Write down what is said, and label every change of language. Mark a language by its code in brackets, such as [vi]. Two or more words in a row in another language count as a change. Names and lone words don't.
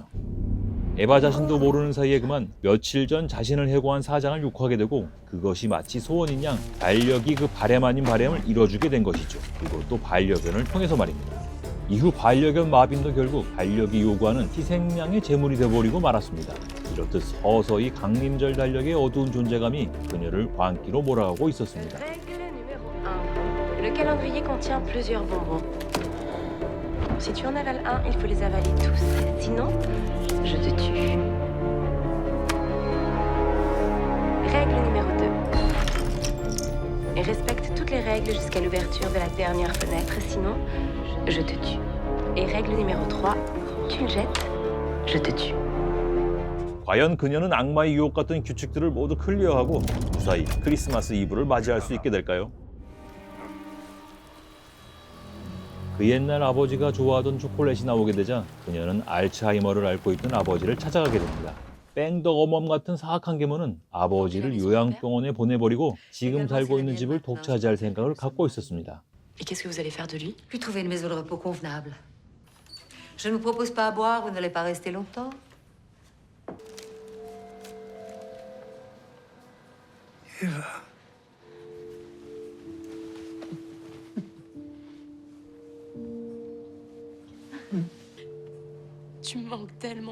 [ko] 에바 자신도 모르는 사이에 그만 며칠 전 자신을 해고한 사장을 욕하게 되고 그것이 마치 소원인 양 반력이 그 바램 아닌 바램을 이뤄주게 된 것이죠. 그것도 반려견을 통해서 말입니다. 이후 반려견 마빈도 결국 반력이 요구하는 희생양의 제물이 되어버리고 말았습니다. 이렇듯 서서히 강림절 달력의 어두운 존재감이 그녀를 광기로 몰아가고 있었습니다. [fr] Le calendrier contient plusieurs bonbons. Si tu en avales un, il faut les avaler tous. Sinon, je te tue. Règle numéro 2. Et respecte toutes les règles jusqu'à l'ouverture de la dernière fenêtre. Sinon, je te tue. Et règle numéro 3. Tu le jettes, je te tue. [ko] 과연 그녀는 악마의 유혹 같은 규칙들을 모두 클리어하고 무사히 크리스마스 이브를 맞이할 수 있게 될까요? 그 옛날 아버지가 좋아하던 초콜릿이 나오게 되자 그녀는 알츠하이머를 앓고 있던 아버지를 찾아가게 됩니다. 뺑덕어멈 같은 사악한 괴물은 아버지를 요양병원에 보내버리고 지금 살고 있는 집을 독차지할 생각을 갖고 있었습니다. [fr] Et qu'est-ce que vous allez faire de lui? Lui trouver une maison de repos convenable. Je ne vous propose pas à boire, vous n'allez pas rester longtemps. Eva. Tu me manques tellement.